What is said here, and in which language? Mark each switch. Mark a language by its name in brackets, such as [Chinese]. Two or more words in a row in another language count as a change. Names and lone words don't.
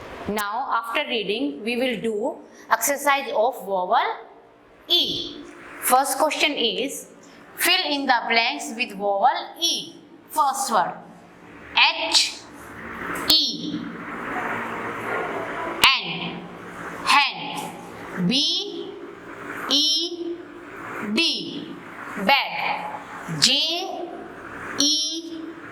[English] Now after reading, we will do exercise of vowel E. First question is, fill in the blanks with vowel E. First word, H, E, N, hand, B, E, D, bed, J, E,